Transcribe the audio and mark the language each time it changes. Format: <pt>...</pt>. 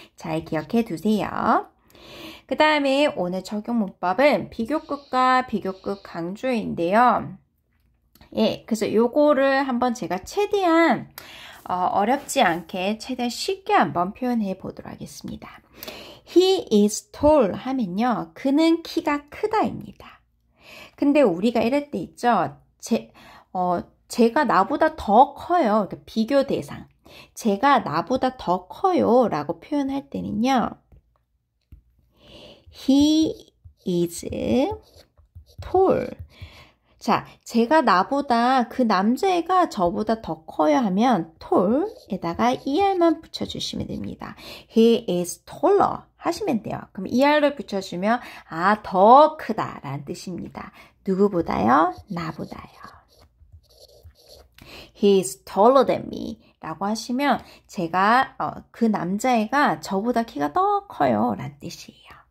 <ko>잘 기억해 두세요. 그 다음에 오늘 적용 문법은 비교급과 비교급 강조인데요. 예, 그래서 요거를 한번 제가 최대한 어렵지 않게 최대한 쉽게 한번 표현해 보도록 하겠습니다.</ko> <en>He is tall</en> <ko>하면요. 그는 키가 크다입니다. 근데 우리가 이럴 때 있죠. 제가 나보다 더 커요. 그러니까 비교 대상. 제가 나보다 더 커요 라고 표현할 때는요.</ko> <en>He is tall.</en> <ko>자, 제가 나보다 그 남자애가 저보다 더 커요 하면 tall에다가 er만 붙여주시면 됩니다.</ko> <en>He is taller</en> <ko>하시면 돼요. 그럼 er를 붙여주면 더 크다라는 뜻입니다. 누구보다요? 나보다요.</ko> <en>He is taller than me</en> <ko>라고 하시면 제가 그 남자애가 저보다 키가 더 커요 라는 뜻이에요.</ko>